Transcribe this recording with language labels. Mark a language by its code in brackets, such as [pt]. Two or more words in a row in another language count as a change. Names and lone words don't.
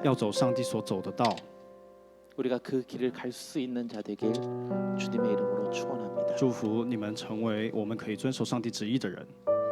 [zh] 要走上帝所走的道。 [ko] 우리가 그 길을 갈 수 있는 자 되길 주님의 이름으로 축원합니다. [zh] 祝福你们成为我们可以遵守上帝旨意的人。